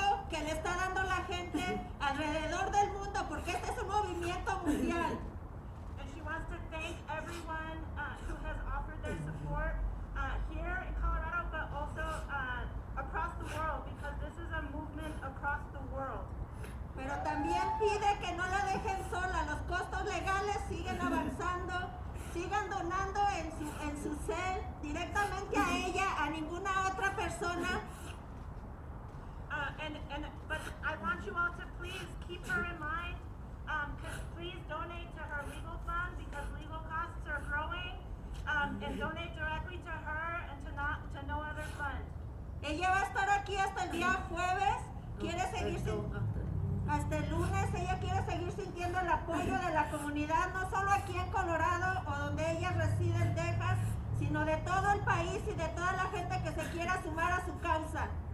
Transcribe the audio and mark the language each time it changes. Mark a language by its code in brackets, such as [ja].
[es] que le está dando la gente alrededor del mundo, porque este es un movimiento mundial. [en] And she wants to thank everyone who has offered their support here in Colorado, but also across the world, because this is a movement across the world. [es] Pero también pide que no la dejen sola. Los costos legales siguen avanzando. Sigan donando en su cel directamente a ella, a ninguna otra persona. [en] But I want you all to please keep her in mind. Please donate to her legal fund, because legal costs are growing. And donate directly to her and to no other fund. [es] Ella va a estar aquí hasta el día jueves. Quiere seguir hasta el lunes. Ella quiere seguir sintiendo el apoyo de la comunidad, no solo aquí en Colorado o donde ella reside en Texas, sino de todo el país y de toda la gente que se quiera sumar a su causa.